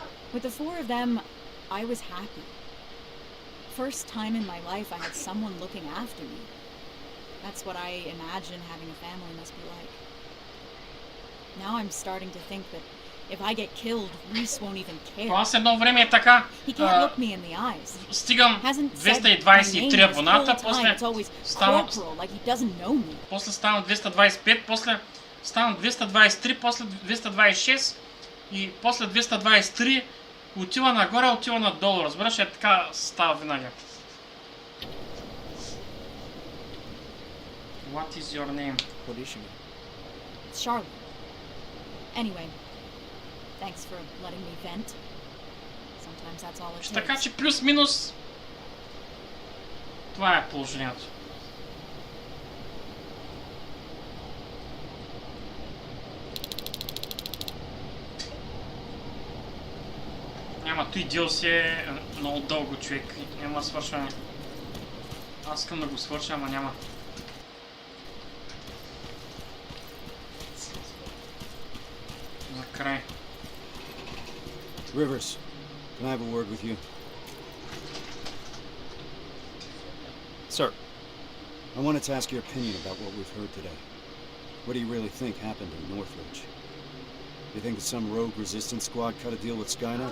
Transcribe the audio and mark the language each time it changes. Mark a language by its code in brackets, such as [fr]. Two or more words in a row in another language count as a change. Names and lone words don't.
[en] With the four of them, I was happy. First time in my life I had someone looking after me. That's what I imagine having a family must be like. Now I'm starting to think that if I get killed, Reese won't even care. [bg] Аз едно време е така. [en] He can't look me in the eyes. [bg] Стигам [en] Hasn't said [bg] 223 [en] my name [bg] абоната, [en] this whole time. It's always corporal, like he doesn't know me. [bg] После ставам 225, после ставам 223, после 226 и после 223 отива нагоре, отива надолу. Разбираш, е така става винаги. [en] What is your name? What is she? It's Charlotte. Anyway, thanks for letting me vent. Sometimes that's all it takes. [bg] Така че плюс-минус това е положението. Няма, той DLC е много дълго, човек. Няма свършване. Аз искам да го свърша, ама няма. За край. [en] Rivers, can I have a word with you? Sir. I wanted to ask your opinion about what we've heard today. What do you really think happened in Northridge? You think that some rogue resistance squad cut a deal with Skynet?